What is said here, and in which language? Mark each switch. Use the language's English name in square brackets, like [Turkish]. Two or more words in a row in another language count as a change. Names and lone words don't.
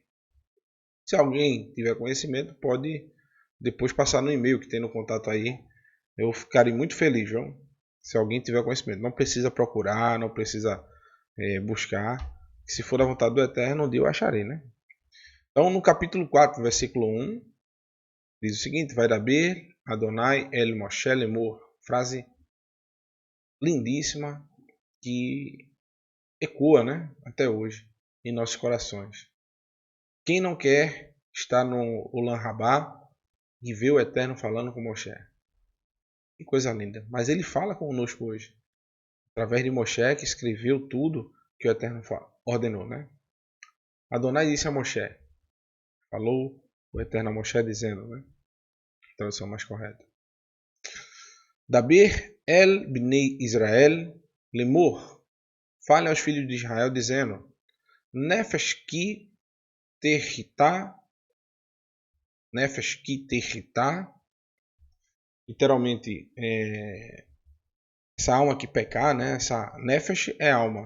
[Portuguese] Se alguém tiver conhecimento, pode depois passar no e-mail que tem no contato aí. Eu ficarei muito feliz, João. Se alguém tiver conhecimento. Não precisa procurar, não precisa buscar. Se for da vontade do Eterno, um dia eu acharei, né? Então, no capítulo 4, versículo 1, diz o seguinte: [Hebrew] וידבר אדני אל משה לאמר. [Portuguese] Frase lindíssima que ecoa, né? Até hoje em nossos corações. Quem não quer estar no Ulan Rabá e ver o Eterno falando com Moshe? Que coisa linda. Mas ele fala conosco hoje. Através de Moshe, que escreveu tudo que o Eterno ordenou, né? Adonai disse a Moshe. Falou o Eterno a Moshe dizendo, né? Tradução mais correta. [Hebrew] דבר אל בני ישראל לאמר. [Portuguese] Fale aos filhos de Israel dizendo, [Hebrew] נפש כי תחטא, [Portuguese] literalmente essa alma que pecar, né? Essa nefesh é alma.